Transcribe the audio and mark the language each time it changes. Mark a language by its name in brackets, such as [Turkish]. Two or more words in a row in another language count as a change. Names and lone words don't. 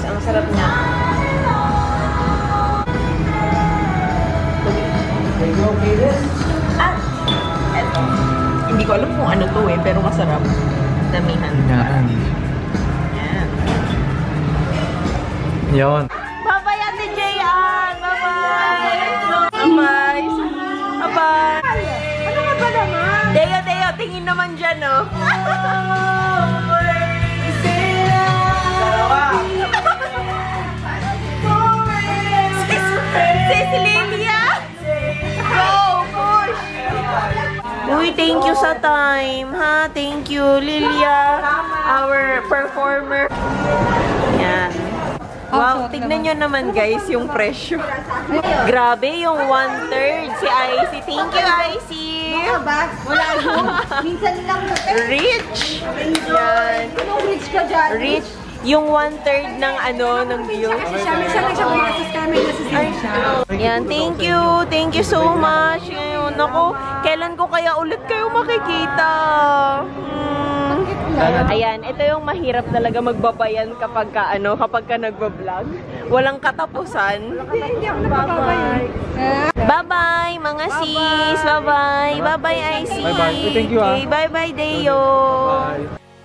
[Filipino] Ang sarap niya. Eto. Hindi ko alam kung ano to eh, pero masarap. Damihan. Yan. Yan. Yun. [English] Bye-bye, Ate Jayan! Bye-bye! Bye-bye! Bye-bye! [Filipino] Ano nga ba naman? Deo, Deo, tingin naman dyan, oh! Sis Lilia! [English] Go! Push! Uy, thank you sa time, ha? Thank you, Lilia, our performer. [Filipino] Yan. Wow, tignan nyo naman guys yung presyo. Grabe, yung 1/3 si Icy. [English] Thank you, Icy! [Filipino] Wala ako. Minsan lang na. Rich! Yan. Anong rich ka dyan? Rich. Yung 1/3 ng ano, ng view. Minsan lang siya may nasus kami siya. Yan, [English] thank you. Thank you so much. [Filipino] Ngayon, ako, kailan ko kaya ulit kayo makikita? Ayan, ito yung mahirap talaga magbabayan kapag ka, ano, kapag ka nagbablog. Walang katapusan. Hindi ako napapabayan. [English] Bye-bye, [Filipino] mga sis. [English] Bye-bye. Bye-bye, Icy. Bye-bye. Thank you, ah. Okay, bye-bye, Deo. Bye.